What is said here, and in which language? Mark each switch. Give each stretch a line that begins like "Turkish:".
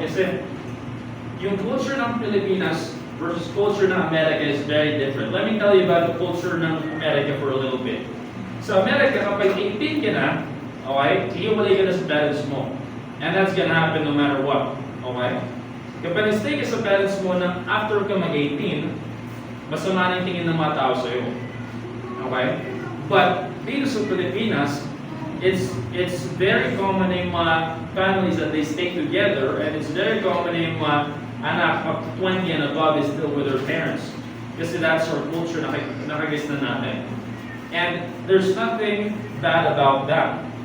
English: Kasi yung culture ng Pilipinas versus culture ng America is very different. Let me tell you about the culture ng America for a little bit.
Filipino: Sa America, kapag 18 ka na, okay, hiwalay ka na sa parents mo.
English: And that's gonna happen no matter what. Okay?
Filipino: Kapag nag-stay ka sa parents mo na after ka mag-18, masama na yung tingin ng mga tao sa'yo.
English: Okay? But
Filipino: dito sa Pilipinas,
English: it's very common in mga families that they stay together, and it's very common in mga anak up to 20 and above is still with their parents. Kasi that's our culture
Filipino: na nakagis na natin.
English: And there's nothing bad about that.